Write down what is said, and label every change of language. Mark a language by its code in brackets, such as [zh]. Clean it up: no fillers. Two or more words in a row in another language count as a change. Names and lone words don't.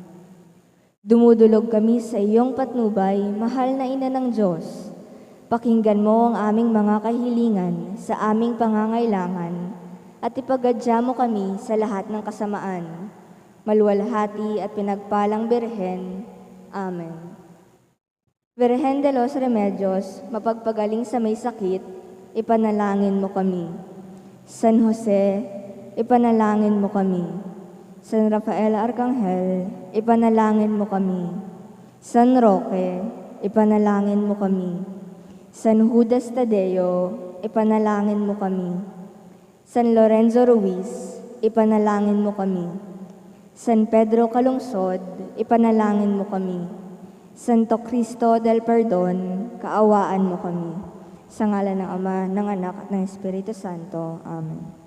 [tl] Dumudulog kami sa iyong patnubay, mahal na Ina ng Diyos. Pakinggan mo ang aming mga kahilingan sa aming pangangailangan at ipagadya mo kami sa lahat ng kasamaan. Maluwalhati at pinagpalang Birhen. Amen. Birhen de los Remedios, mapagpagaling sa may sakit, ipanalangin mo kami. San Jose, ipanalangin mo kami. San Rafael Arcangel, ipanalangin mo kami. San Roque, ipanalangin mo kami. San Judas Tadeo, ipanalangin mo kami. San Lorenzo Ruiz, ipanalangin mo kami. San Pedro Calungsod, ipanalangin mo kami. Santo Cristo del Perdon, kaawaan mo kami. Sa ngalan ng Ama, ng Anak, at ng Espiritu Santo. Amen.